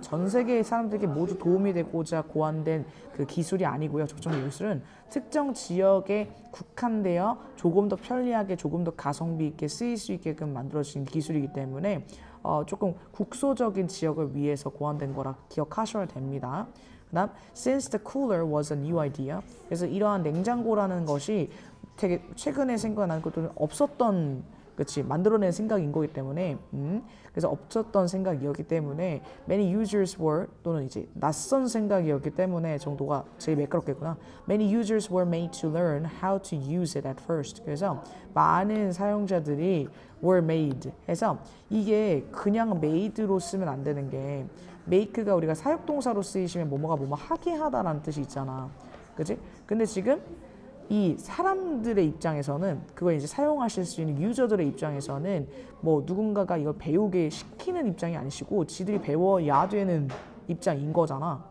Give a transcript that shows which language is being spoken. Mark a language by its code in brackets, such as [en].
[ko] 전 세계의 사람들에게 모두 도움이 되고자 고안된 그 기술이 아니고요. 적정 기술은 특정 지역에 국한되어 조금 더 편리하게 조금 더 가성비 있게 쓰일 수 있게끔 만들어진 기술이기 때문에 조금 국소적인 지역을 위해서 고안된 거라 기억하셔야 됩니다. 그다음 [en] since the cooler was a new idea. [ko] 그래서 이러한 냉장고라는 것이 되게 최근에 생겨난 것도 없었던 그렇지 만들어낸 생각인 거기 때문에 그래서 없었던 생각이었기 때문에 [en] many users were [ko] 또는 이제 낯선 생각이었기 때문에 정도가 제일 매끄럽겠구나. [en] Many users were made to learn how to use it at first. [ko] 그래서 많은 사용자들이 were made 해서 이게 그냥 made로 쓰면 안 되는 게 make가 우리가 사역동사로 쓰이시면 뭐뭐가 하게 하다라는 뜻이 있잖아. 그치? 근데 지금 이 사람들의 입장에서는 그걸 이제 사용하실 수 있는 유저들의 입장에서는 뭐 누군가가 이걸 배우게 시키는 입장이 아니시고 지들이 배워야 되는 입장인 거잖아.